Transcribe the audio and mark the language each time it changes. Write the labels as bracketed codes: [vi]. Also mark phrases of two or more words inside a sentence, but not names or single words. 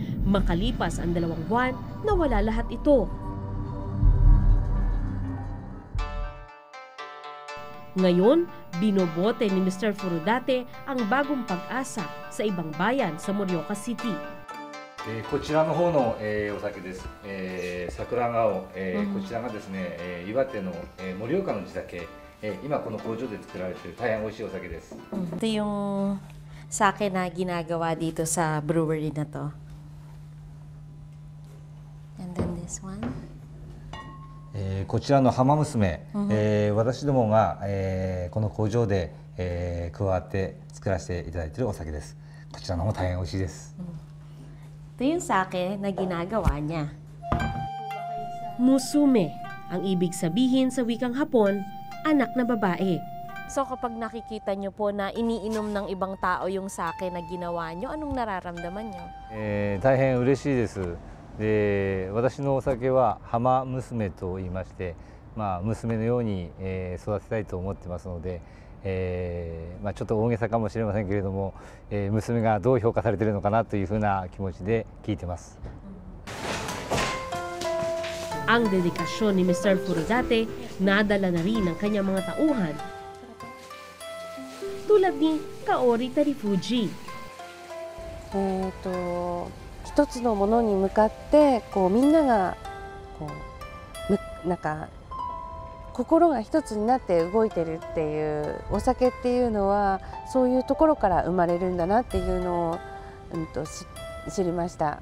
[tl] Makalipas ang 2 buwan, nawala lahat ito. Ngayon, binobote ni Mr. Furudate ang bagong pag-asa sa ibang bayan sa Morioka City. [ja] こちらの方の、お酒です。桜青、こちらがですね、岩手の、盛岡の地酒、今この工場で作られている大変美味しいお酒です。 [tl] Ito yung sake na ginagawa dito sa brewery na to. [en] And then this one. [ja] こちらの浜娘、私どもが、この工場で、加わって作らせていただいているお酒です。こちらの方も大変美味しいです。 [tl] Ito yung sake na ginagawa niya. Musume, ang ibig sabihin sa wikang Hapon, anak na babae. So kapag nakikita nyo po na iniinom ng ibang tao yung sake na ginawa nyo, anong nararamdaman nyo? [ja] 大変嬉しいです。で、私のお酒は浜娘と言いまして、娘のように、育てたいと思ってますので、ちょっと大げさかもしれませんけれども、娘がどう評価されているのかなというふうな気持ちで聞いてます。 [tl] Ang dedikasyon ni Mr. Furudate nadala na rin ng kanyang mga tauhan. Tulad ni Kaori Tarifuji. [ja] 一つのものに向かってみんながなんか心が一つになって動いてるっていうお酒っていうのはそういうところから生まれるんだなっていうのを、知りました。